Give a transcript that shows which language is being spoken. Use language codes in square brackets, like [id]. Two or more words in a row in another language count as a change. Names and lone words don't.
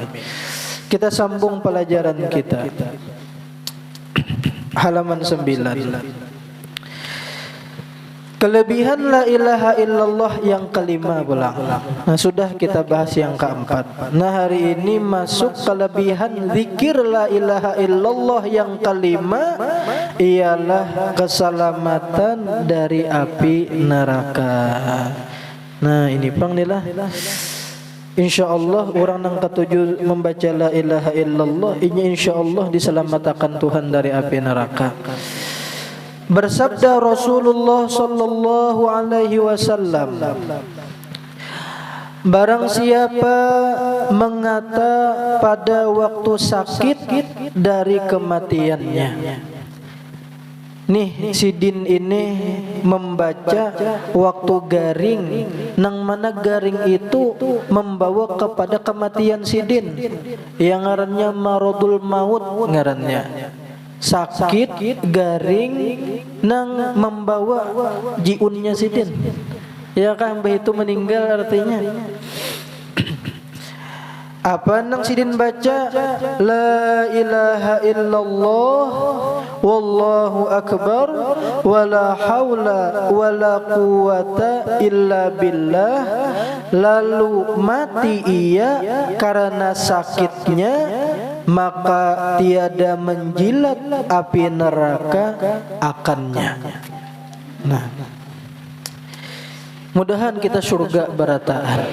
[id] Kita sambung pelajaran kita. Halaman 9. Kelebihan [ar] لا إله إلا الله [id] yang kelima pulang. Nah, sudah kita bahas yang keempat. Nah, hari ini masuk kelebihan zikir [ar] لا إله إلا الله [id] yang kelima, ialah keselamatan dari api neraka. Nah, ini pang nilah. InsyaAllah orang yang ketujuh membaca [ar] لا إله إلا الله, [id] ini insyaAllah diselamatkan Tuhan dari api neraka. Bersabda Rasulullah [ar] صلى الله عليه وسلم, [id] barang siapa mengata pada waktu sakit dari kematiannya. Nih sidin ini membaca waktu garing, nang mana garing itu membawa kepada kematian sidin, yang ngarannya [ar] مرض الموت [id] ngarannya. [bjn] Sakit garing nang membawa jiunnya sidin. [id] Ya kan, itu meninggal artinya. Apa nang sidin baca [ar] لا إله إلا الله والله أكبر ولا حول ولا قوة إلا بالله, [id] lalu mati ia karena sakitnya, maka tiada menjilat api neraka akannya. Nah, mudahan kita surga berataan.